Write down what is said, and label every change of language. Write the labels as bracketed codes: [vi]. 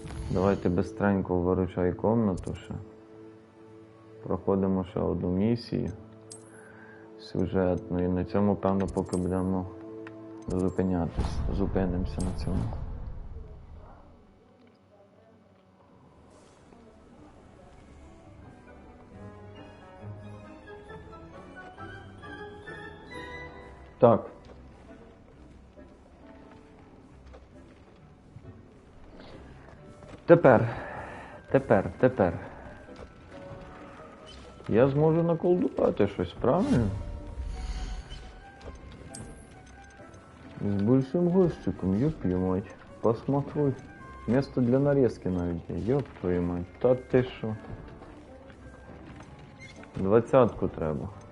[uk] Давайте бистренько виручай комнату ще. Проходимо ще одну місію сюжетну і на цьому, певно, поки будемо зупинятись. Зупинимося на цьому. Так. Тепер. Я зможу наколдувати щось, правильно? З [ru] большим [uk] горщиком, [ru] ёп мать. Посмотри. Место для нарезки [uk] навіть є, [ru] ёп твою мать. [uk] Та ти що? 20-ку треба.